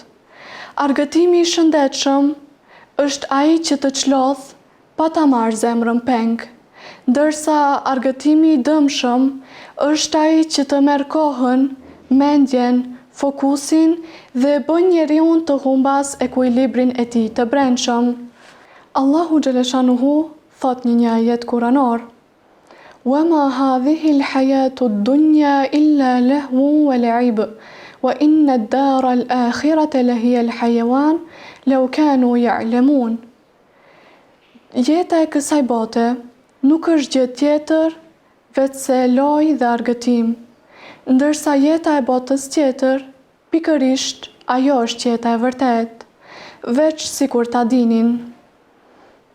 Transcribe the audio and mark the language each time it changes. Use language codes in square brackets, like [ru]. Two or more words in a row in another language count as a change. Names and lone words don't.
[sq] Argëtimi i shëndetshëm është ai që të çlodh pa ta marrë zemrën peng, ndërsa argëtimi i dëmshëm është ai që të merr kohën, mendjen, fokusin dhe bën njeriun të humbas ekuilibrin e tij të brendshëm. Allahu Xheleshanuhu thot një ajet kuranor: [ar] "وما هذه الحياة الدنيا إلا لهو ولعب وإن الدار الآخرة لهي الحيوان لو كانوا يعلمون." [sq] Jeta e kësaj bote nuk është gjë tjetër vetëse lojë dhe argëtim, ndërsa jeta e botës tjetër, pikërisht, ajo është jeta e vërtet, veç sikur ta dinin.